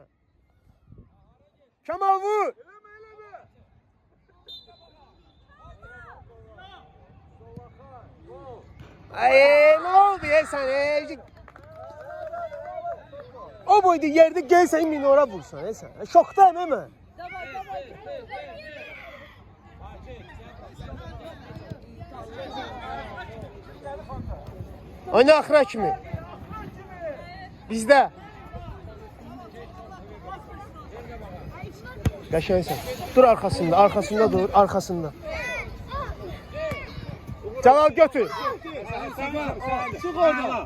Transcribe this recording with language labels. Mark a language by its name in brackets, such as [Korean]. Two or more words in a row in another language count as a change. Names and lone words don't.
[Turkish] Kemal vur. Ay, ne oldu ya sen? O boyda yerde gel sen minora vursan ya sen. Şoktan hemen. [Azerbaijani] Oyna axıra kimi. Bizdə. Qəşəngsən. Dur arxasında, arxasında dur, arxasında. Cəlal götür. [Turkish] Çık oradan.